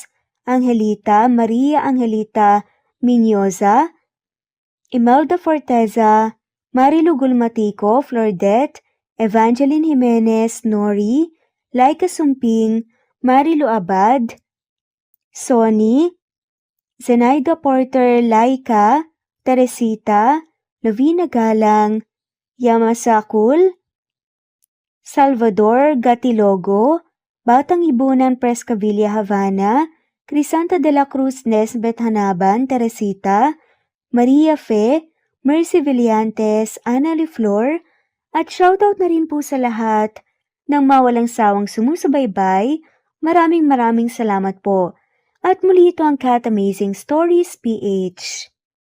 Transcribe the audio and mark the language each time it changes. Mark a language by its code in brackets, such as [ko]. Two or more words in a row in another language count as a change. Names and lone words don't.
[tl] Angelita, Maria Angelita Minyoza, Imelda Forteza, Marilu Gulmatico, Flordet, Evangeline Jimenez, Nori, Laika Sumping, Marilu Abad, Sonny, Zenaida Porter, Laika, Teresita, Lovina Galang, Yamasakul, Salvador Gatilogo, Batang Ibunan Prescavilla Havana, Crisanta de la Cruz Nesbet Hanaban, Teresita, Maria Fe, Mercy Villantes, Ana Flor, at shoutout na rin po sa lahat ng mawalang sawang sumusubaybay. Maraming salamat po. At muli ito ang Cat Amazing Stories PH.